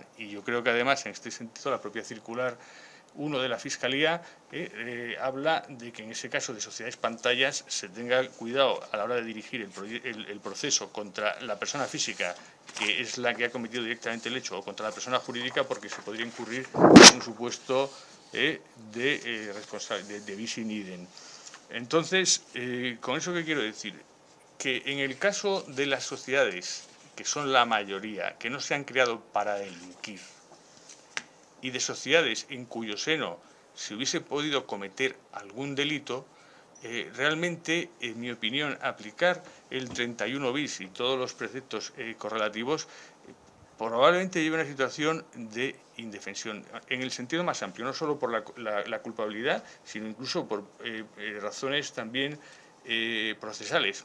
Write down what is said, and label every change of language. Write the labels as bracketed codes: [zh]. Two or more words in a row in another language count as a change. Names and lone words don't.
[es] Y yo creo que además, en este sentido, la propia circular 1 de la Fiscalía habla de que en ese caso de sociedades pantallas se tenga cuidado a la hora de dirigir el proceso contra la persona física, que es la que ha cometido directamente el hecho, o contra la persona jurídica, porque se podría incurrir en un supuesto de [la] bis in idem. [es] Entonces, ¿con eso qué quiero decir? Que en el caso de las sociedades, que son la mayoría, que no se han creado para delinquir, y de sociedades en cuyo seno se hubiese podido cometer algún delito, realmente, en mi opinión, aplicar el 31 bis y todos los preceptos correlativos probablemente lleve a una situación de indefensión, en el sentido más amplio, no solo por la culpabilidad, sino incluso por razones también procesales.